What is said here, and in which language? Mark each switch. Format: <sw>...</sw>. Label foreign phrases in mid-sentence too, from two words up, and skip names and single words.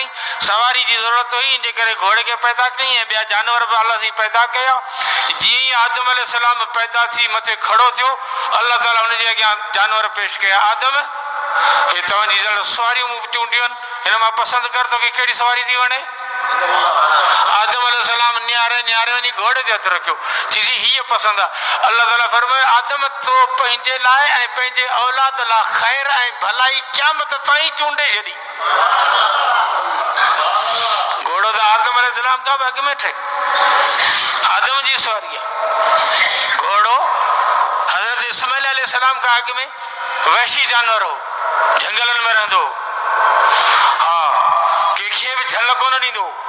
<sd>सवारी जी ज़रूरत हुई, इन करे घोड़े खे पैदा कई ऐं ॿिया जानवर बि अल्लाह सां पैदा कया। जीअं ई आदम अलैहिस्सलाम पैदा थी मथे खड़ो थियो, अल्लाह ताला हुनजे अॻियां जानवर पेश कया। आदम, हे तव्हांजी ज़रूरत सवारियूं मूं चूंडियूं आहिनि, हिन मां पसंदि कर तोखे कहिड़ी सवारी थी वणे। आदम अलैहिस्सलाम न्यारे न्यारे वनी घोड़े ते हथ रखियो चीजी ही पसंद आ। अल्लाह ताला फरमाए आदम तो पंहिंजे लाइ ऐं पंहिंजे औलाद ला खैर ऐं भलाई क़यामत ताईं चूंडे छॾी। घोड़ो तो आदम अलैहिस्सलाम का अग में थे, आदम जी सवारी है। घोड़ो हजरत इस्माइल अलैहिस्सलाम का अग में वहशी जानवर हो, जंगलन में रहंदो, हाँ कंहिंखे भी झल कोन ॾींदो।</sd>